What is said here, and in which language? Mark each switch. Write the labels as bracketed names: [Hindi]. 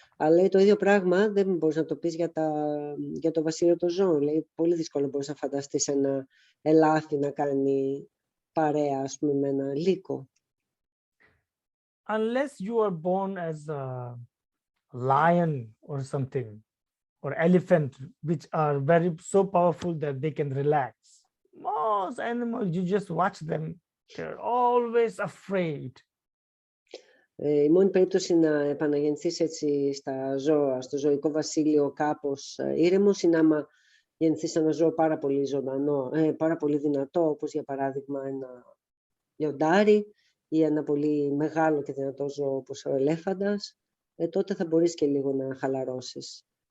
[Greek] Αλλά λέει, το ίδιο πράγμα δεν μπορείς να το πεις για το βασίλειο των ζώων. Λέει, πολύ δύσκολο μπορείς να φανταστείς ένα ελάφι να κάνει παρέα, ας πούμε, με ένα λύκο. [English] Unless you are born as a lion or something, or elephant, which are very so powerful that they can relax. Most animals, you just watch them, they're always afraid. [Greek] Η μόνη περίπτωση να επαναγεννηθείς έτσι στα ζώα, στο ζωικό βασίλειο κάπως ήρεμος, είναι άμα γεννηθείς ένα ζώο πάρα πολύ ζωντανό, πάρα πολύ δυνατό, όπως για παράδειγμα ένα λιοντάρι ή ένα πολύ μεγάλο και δυνατό ζώο όπως ο ελέφαντας, τότε θα μπορείς και λίγο να χαλαρώσεις.